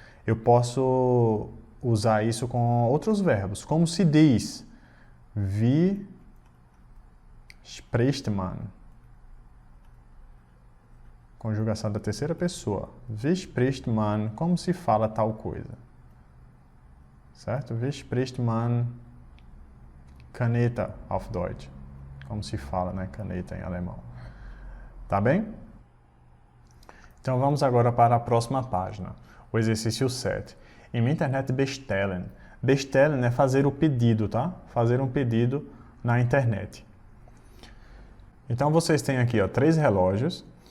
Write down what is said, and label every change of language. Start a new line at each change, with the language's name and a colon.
Portuguese: Eu posso usar isso com outros verbos. Como se diz.
German: Wie spricht man?
Portuguese: Conjugação da terceira pessoa.
German: Wie spricht man?
Portuguese: Como se fala tal coisa. Certo?
German: Wie spricht man Caneta auf Deutsch?
Portuguese: Como se fala, né? Caneta em alemão. Tá bem? Então vamos agora para a próxima página. O exercício 7.
German: Im Internet bestellen.
Portuguese: Bestellen é fazer o pedido, tá? Fazer um pedido na internet. Então vocês têm aqui, ó, 3 relógios.